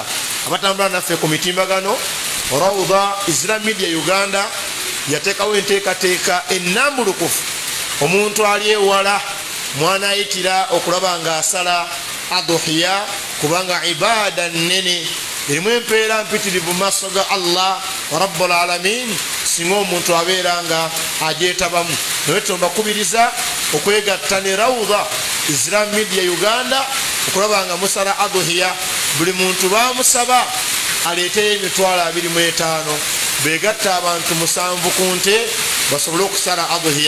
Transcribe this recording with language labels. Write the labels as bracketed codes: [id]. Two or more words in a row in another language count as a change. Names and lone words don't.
[lg] Abatambula naffe ku mitimbagano, Rawda Islamic Media Uganda yateekawo enteekateeka ennambulukufu omuntu ali ewala mwana ayitira okulaba nga asala adhuhiya, kubanga ibaada nnene erimu empeera mpitirivu mu maaso ga Allah [ar] رب العالمين [lg] singa omuntu abeera nga agyetabamu. Naye tumbakubiriza okwegatta ne Rawda Islamic Media Uganda okulaba nga musala adhuhiya. Buli muntu bamusaba aleeteyo emitwalo 25, begatta abantu 7 ku nte basobole okusala adhuhiya.